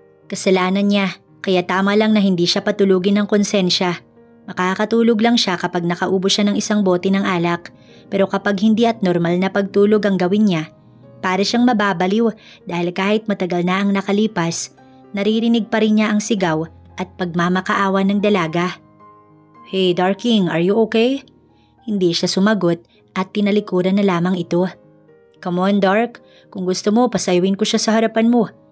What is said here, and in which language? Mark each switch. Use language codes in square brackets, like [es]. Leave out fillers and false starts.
[tl] Kasalanan niya, kaya tama lang na hindi siya patulugin ng konsensya. Makakatulog lang siya kapag nakaubo siya ng isang bote ng alak, pero kapag hindi at normal na pagtulog ang gawin niya, para siyang mababaliw dahil kahit matagal na ang nakalipas, naririnig pa rin niya ang sigaw at pagmamakaawa ng dalaga. [en] Hey Darking, are you okay? [tl] Hindi siya sumagot at tinalikuran na lamang ito. [en] Come on Dark, [tl] kung gusto mo pasayawin ko siya sa harapan mo.